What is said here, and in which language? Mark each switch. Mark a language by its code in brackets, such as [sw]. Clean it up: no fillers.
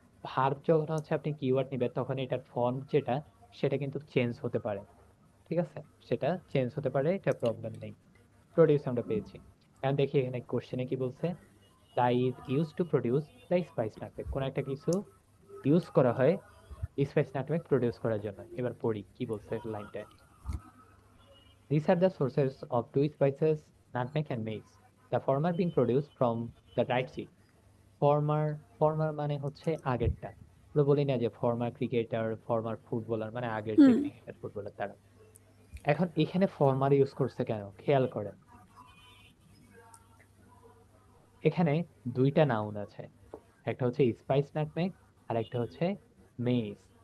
[bn] Verb যখন হচ্ছে আপনি কিওয়ার্ড নিবেন তখন এটার ফর্ম যেটা সেটা কিন্তু চেঞ্জ হতে পারে। ঠিক আছে, সেটা চেঞ্জ হতে পারে, এটা প্রবলেম নেই। প্রডিউস আমরা পেয়েছি। এখন দেখি এখানে কোশ্চেনে কি বলছে। [en] The is used to produce the spice nutmeg. [bn] কোন একটা কিছু ইউজ করা হয় স্পাইস নাটমেগ প্রডিউস করার জন্য। এবার পড়ি কি বলছে লাইনটায়। [en] These are the sources of two spices, nutmeg and mace. The former being produced from the dried seed. [bn] Former মানে হচ্ছে আগেরটা। আমরা বলি না যে ফর্মার ক্রিকেটার, ফর্মার ফুটবলার, মানে আগের যে হুম। ক্রিকেটার ফুটবলার তারা। এখন এখানে ফর্মার ইউজ করছে কেন খেয়াল করেন। এখানে দুইটা নাউন আছে, একটা হচ্ছে স্পাইস নাটমেগ আর একটা হচ্ছে মেস।